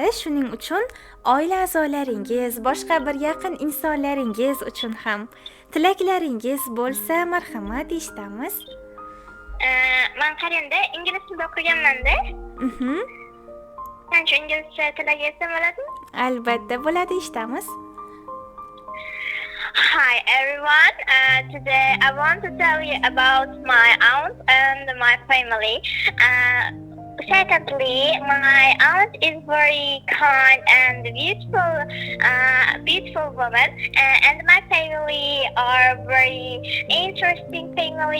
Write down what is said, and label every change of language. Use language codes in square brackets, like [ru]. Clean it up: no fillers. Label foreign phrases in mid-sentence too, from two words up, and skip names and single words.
[uz] Shuning uchun oila a'zolaringiz, boshqa bir yaqin insonlaringiz uchun ham tilaklaringiz bo'lsa, marhamat eshitamiz. Men qaranda ingliz tilida o'qiganman-da. Qancha inglizcha tilak yetsam bo'ladimi? Albatta bo'ladi, eshitamiz. [en] Hi everyone. Today I want to tell you about my aunt and my family. Secondly, my aunt is very kind and beautiful woman, and my family are very interesting family.